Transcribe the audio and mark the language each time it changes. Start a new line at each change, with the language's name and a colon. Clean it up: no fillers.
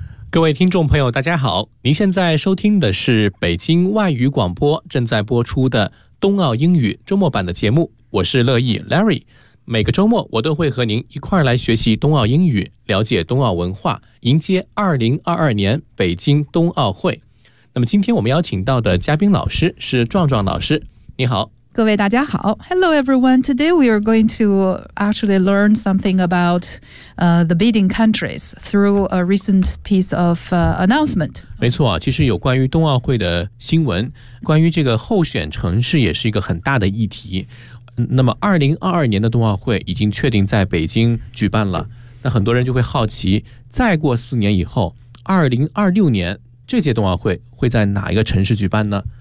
Chinese: 各位听众朋友，大家好，您现在收听的是北京外语广播正在播出的冬奥英语周末版的节目，我是乐意 Larry。每个周末我都会和您一块儿来学习冬奥英语，了解冬奥文化，迎接2022年北京冬奥会。那么今天我们邀请到的嘉宾老师是壮壮老师，你好。各位大家好。
English: Hello everyone, today we are going to actually learn something about the bidding countries through a recent piece of announcement.
Chinese: 没错啊，其实有关于冬奥会的新闻，关于这个候选城市也是一个很大的议题。那么2022年的冬奥会已经确定在北京举办了，那很多人就会好奇，再过四年以后2026年这届冬奥会会在哪一个城市举办呢？